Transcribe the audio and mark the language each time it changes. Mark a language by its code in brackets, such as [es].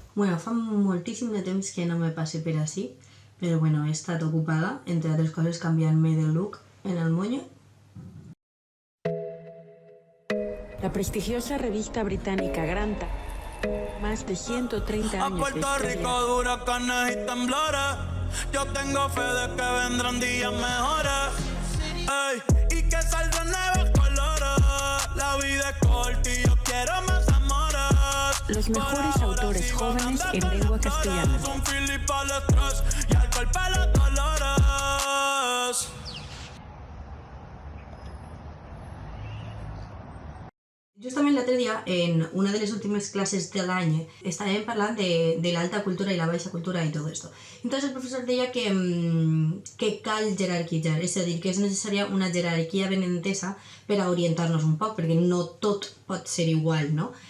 [ca] Bueno, fa moltíssim de temps que no me passe per així, però bueno, he estat ocupada, entre altres coses, canviant-me de look en el moño. [es] La prestigiosa revista británica Granta, más de 130 años de Puerto Rico historia. huracanes y temblores. Yo tengo fe de que vendrán días mejores. Ey, y que saldrán nuevos colores. La vida es corta y yo quiero más amores. Los mejores autores jóvenes en lengua castellana. Un Philip al estrés y al cuerpo los dolores. [ca] Justament l'altre dia, en una de les últimes classes de l'any, estàvem parlant de l'alta cultura i la baixa cultura i tot esto. Entonces el professor deia que cal jerarquitzar, és a dir, que és necessària una jerarquia ben entesa per a orientar-nos un poc, perquè no tot pot ser igual, no?